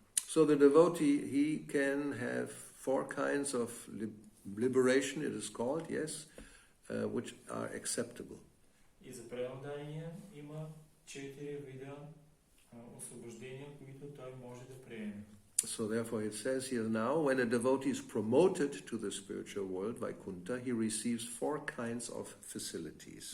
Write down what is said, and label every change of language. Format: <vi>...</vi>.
<en>So the devotee, he can have four kinds of liberation, it is called, yes, which are acceptable.</en> <bg>И за преодания има 4 вида освобождения, които той може да приеме.</bg> <en>So therefore it says here now, when a devotee is promoted to the spiritual world, Vaikuntha, he receives four kinds of facilities.</en>